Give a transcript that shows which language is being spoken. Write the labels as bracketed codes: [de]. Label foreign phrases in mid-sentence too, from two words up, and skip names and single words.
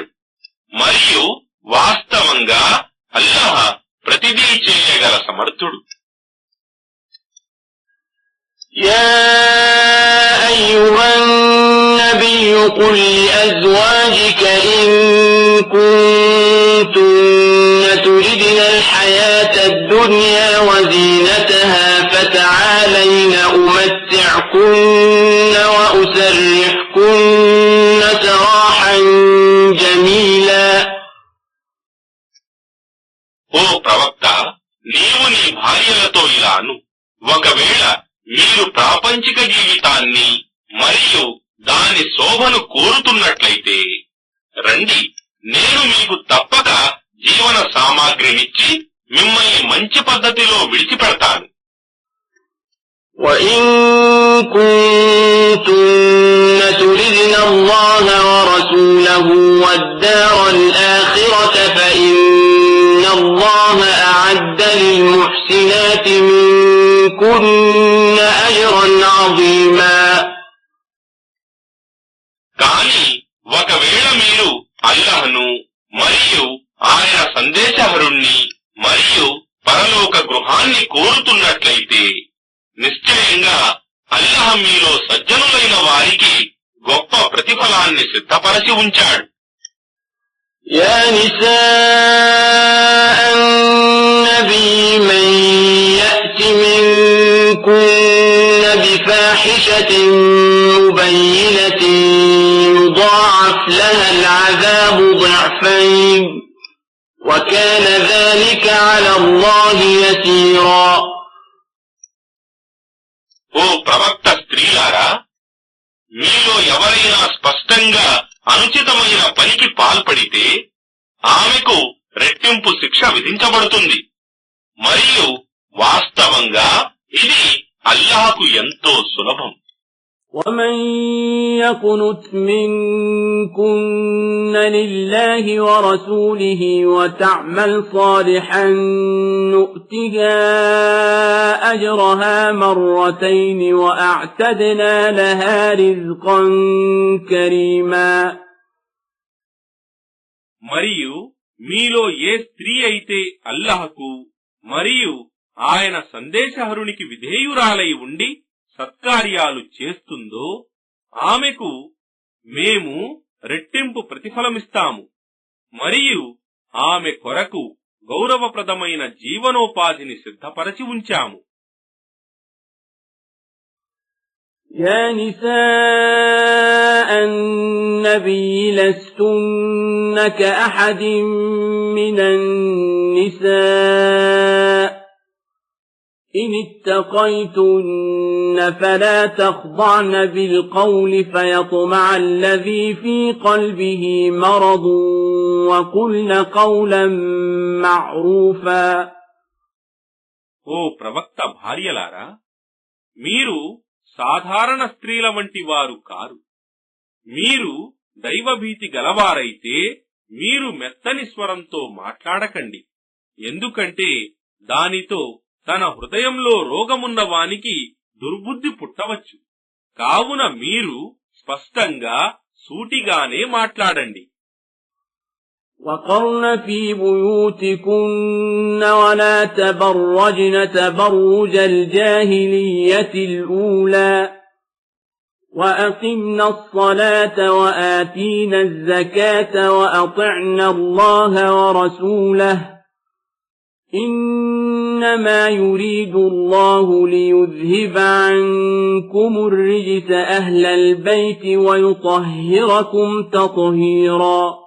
[te] మరియు వాస్తవంగా అల్లాహ్ ప్రతిదీ చేయగల సమర్థుడు. [ar] يا أيها النبي قل لأزواجك إن كنتن تردن الحياة الدنيا وزينتها فتعالين أمتعكن وأسرحكن سراحا جميلا [te] ఓ ప్రవక్త, నీవు నీ భార్యలతో ఇలాను, ఒకవేళ మీరు ప్రాపంచిక జీవితాన్ని మరియు దాని శోభను కోరుతున్నట్లయితే రండి, నేను మీకు తప్పక జీవన సామాగ్రినిచ్చి మిమ్మల్ని మంచి పద్ధతిలో విడిచిపెడతాను. [ar] وَإِن كُنتُنَّ تُرِدْنَ اللَّهَ وَرَسُولَهُ وَالدَّارَ الْآخِرَةَ فَإِنَّ اللَّهَ أَعَدَّ لِلْمُحْسِنَاتِ مِنكُنَّ أَجْرًا عَظِيمًا [te] కానీ ఒకవేళ మీరు అల్లాహ్ను మరియు ఆయన సందేశహరుణ్ణి మరియు పరలోక గృహాన్ని కోరుతున్నట్లయితే నిశ్చయంగా అల్లాహ్ మీలో సజ్జనులైన వారికి గొప్ప ప్రతిఫలాన్ని సిద్ధపరచి ఉంచాడు. [ar] يا نساء النبي من يأت منكن بفاحشة مبينة يضاعف لها العذاب ضعفين وكان ذلك على الله يسيرا [te] ఓ ప్రవక్త స్త్రీలారా, మీలో ఎవరైనా స్పష్టంగా అనుచితమైన పనికి పాల్పడితే ఆమెకు రెట్టింపు శిక్ష విధించబడుతుంది. మరియు వాస్తవంగా ఇది అల్లాహ్కు ఎంతో సులభం. [ar] ومن يقنت منكن لله ورسوله وتعمل صالحا نؤتها أجرها مرتين وأعتدنا لها رزقا كريما [te] మరియు మీలో ఏ స్త్రీ అయితే అల్లాహ్కు మరియు ఆయన సందేశహరునికి విధేయురాలై ఉండి సత్కార్యాలు చేస్తుందో ఆమెకు మేము రెట్టింపు ప్రతిఫలమిస్తాము. మరియు ఆమె కొరకు గౌరవప్రదమైన జీవనోపాధిని సిద్ధపరచి ఉంచాము. [ar] يا نساء النبي لستن كأحد من النساء إن اتقيتن فلا تخضعن بالقول فيطمع الذي في قلبه مرض وقلن قولا معروفا [te] ఓ ప్రవక్త భార్యలారా, మీరు సాధారణ స్త్రీల వంటి వారు కారు. మీరు దైవభీతి గలవారైతే మీరు మెత్తని స్వరంతో మాట్లాడకండి, ఎందుకంటే దానితో తన హృదయంలో రోగమున్న వానికి దుర్బుద్ధి పుట్టవచ్చు. కావున మీరు స్పష్టంగా సూటిగానే మాట్లాడండి. [ar] وقرن في بيوتكن ولا تبرجن تبرج الجاهلية الأولى وأقمنا الصلاة وآتينا الزكاة وأطعنا الله ورسوله إنما يريد الله ليذهب عنكم الرجس أهل البيت ويطهركم تطهيرا.